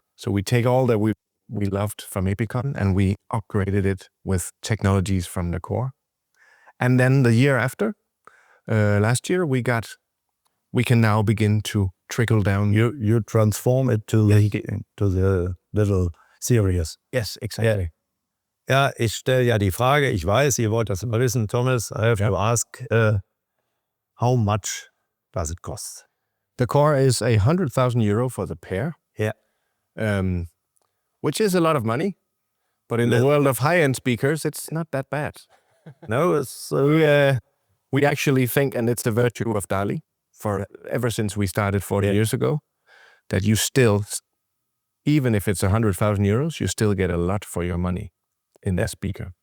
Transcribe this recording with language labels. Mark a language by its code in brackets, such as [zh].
[en] So we take all that we loved from Epicon and we upgraded it with technologies from the Core. And then the year after, last year, we can now begin to trickle down. You transform it to the little series. Yes, exactly. [de] Ja, ich stelle ja die Frage, ich weiß, ihr wollt das immer wissen, Thomas, [en] I have to ask, how much does it cost? The core is 100,000 euro for the pair. Yeah. Which is a lot of money, but in the world of high-end speakers, it's not that bad. No, it's We actually think, and it's the virtue of DALI, ever since we started 40 years ago, that you still, even if it's 100,000 euros, you still get a lot for your money in that speaker.